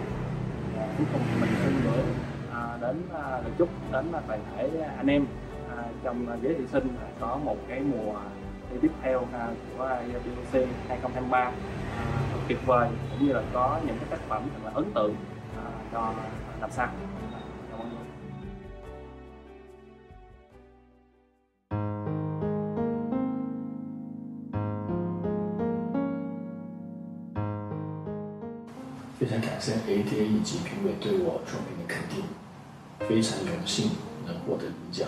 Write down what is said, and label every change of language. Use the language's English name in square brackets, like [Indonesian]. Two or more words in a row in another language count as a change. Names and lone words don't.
[Vietnamese] Cuối cùng mình xin gửi đến lời chúc đến toàn thể anh em trong giới thí sinh có một cái mùa thi tiếp theo của EABOC 2023 thật tuyệt vời, cũng như là có những cái tác phẩm thật là ấn tượng cho năm sau. Cảm ơn. [Chinese] 非常感谢 ADA 以及评委对我作品的肯定，非常荣幸能获得银奖。